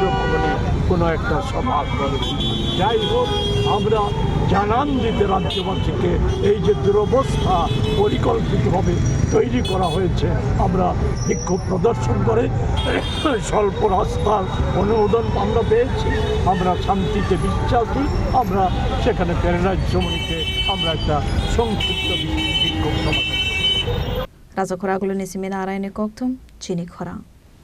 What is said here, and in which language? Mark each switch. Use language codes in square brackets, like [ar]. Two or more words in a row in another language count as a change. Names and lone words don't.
[bn] ভবনে কোনো একটা সভা করেন যাই হোক আমরা জানান দিতে রাজ্যবাসীকে এই যে দুরবস্থা পরিকল্পিতভাবে তৈরি করা হয়েছে আমরা বিক্ষোভ প্রদর্শন করে স্বল্প রাস্তার অনুমোদন আমরা পেয়েছি আমরা শান্তিতে বিশ্বাসী আমরা সেখানে প্যারাডাইস চমনিতে আমরা একটা সংক্ষিপ্ত বিক্ষোভ সমাধান [trp] Rajakor agolo ni simena araine koktum chini khora